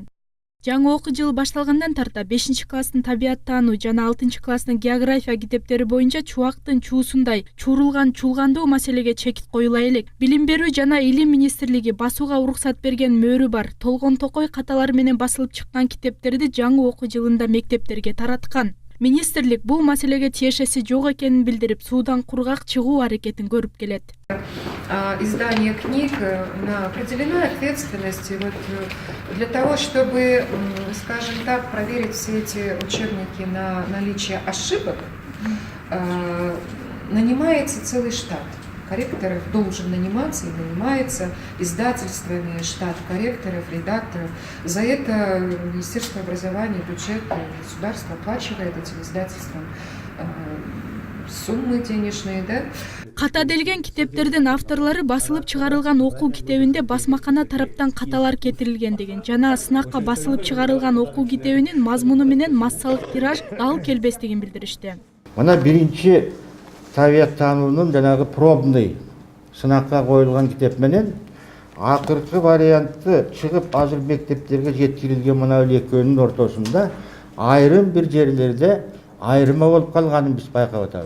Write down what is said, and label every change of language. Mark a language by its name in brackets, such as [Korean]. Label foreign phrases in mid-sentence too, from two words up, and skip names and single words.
[Kyrgyz] Жаңы окуу жылы башталгандан тарта 5-класстын табияттануу жана 6-класстын география китептери боюнча чубактын чуусундай чуурулган чулгандуу маселеге чекит коюла элек. Билим берүү жана илим министрлиги басууга уруксат берген мөөрү бар толгон токой каталары менен басылып чыккан китептерди жаңы окуу жылында мектептерге тараткан. Министрлик бул маселеге тиешеси жок экенин билдирип, суудан кургак чыгуу аракетин көрүп келет. [Russian] Издание книг на определенной ответственности для того, чтобы, скажем так, проверить все эти учебники на наличие ошибок, нанимается целый штат. Корректоров должен наниматься и нанимается издательствами штат корректоров, редакторов. За это Министерство образования, бюджет, государство оплачивает этим издательствам суммы денежные, да? [Kyrgyz] Катаделген китептердин авторлору басылып чыгарылган окуу китебинде басмакана тараптан каталар кетирилген деген жана сынакка басылып чыгарылган окуу китебинин мазмуну менен массалык тираж дал келбестигин билдиришти. Мына биринчи табият таануунун жанагы пробный сынакка коюлган китеп менен акыркы варианты чыгып азыр мектептерге жеткирилген мына экөөнүн ортосунда айрым бир жерлерде айырма болуп калганын биз байкап атабыз.